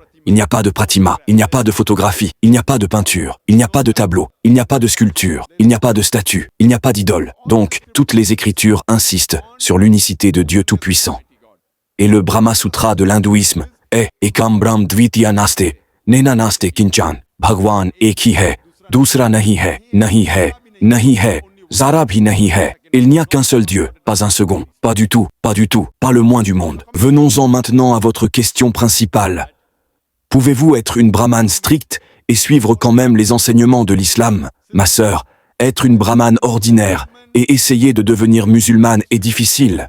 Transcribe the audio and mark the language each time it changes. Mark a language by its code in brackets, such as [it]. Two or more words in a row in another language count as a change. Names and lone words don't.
[fr] Il n'y a pas de pratima, il n'y a pas de photographie, il n'y a pas de peinture, il n'y a pas de tableau, il n'y a pas de sculpture, il n'y a pas de statue, il n'y a pas d'idole. Donc, toutes les écritures insistent sur l'unicité de Dieu Tout-Puissant. Et le Brahma Sutra de l'hindouisme est [sa] एकम् ब्रह्म द्वितीय नास्ते, नेना नास्ते किंचन, [hi] भगवान एकी है, दूसरा नहीं है, ज़रा भी नहीं है. [fr] Il n'y a qu'un seul Dieu, pas un second, pas du tout, pas le moins du monde. Venons-en maintenant à votre question principale. Pouvez-vous être une brahmane stricte et suivre quand même les enseignements de l'islam? Ma sœur, être une brahmane ordinaire et essayer de devenir musulmane est difficile.